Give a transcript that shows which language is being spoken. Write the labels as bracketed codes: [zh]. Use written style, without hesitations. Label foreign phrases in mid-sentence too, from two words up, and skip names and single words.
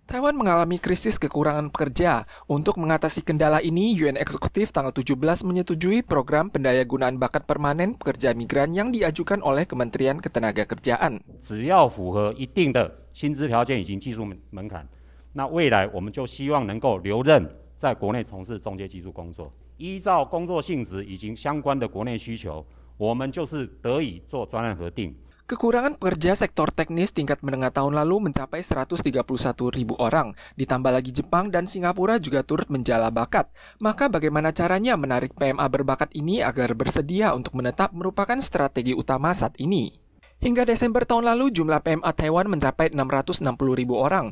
[id] Taiwan mengalami krisis kekurangan pekerja. Untuk mengatasi kendala ini, UN Eksekutif tanggal 17 menyetujui program pendayagunaan bakat permanen pekerja migran yang diajukan oleh Kementerian Ketenagakerjaan. [zh] 只要符合一定的薪资条件以及技术门槛，那未来我们就希望能够留任在国内从事中介技术工作。依照工作性质以及相关的国内需求，我们就是得以做专案核定。 [id] Kekurangan pekerja sektor teknis tingkat menengah tahun lalu mencapai 131.000 orang. Ditambah lagi Jepang dan Singapura juga turut menjala bakat. Maka bagaimana caranya menarik PMA berbakat ini agar bersedia untuk menetap merupakan strategi utama saat ini. Hingga Desember tahun lalu, jumlah PMA Taiwan mencapai 660.000 orang.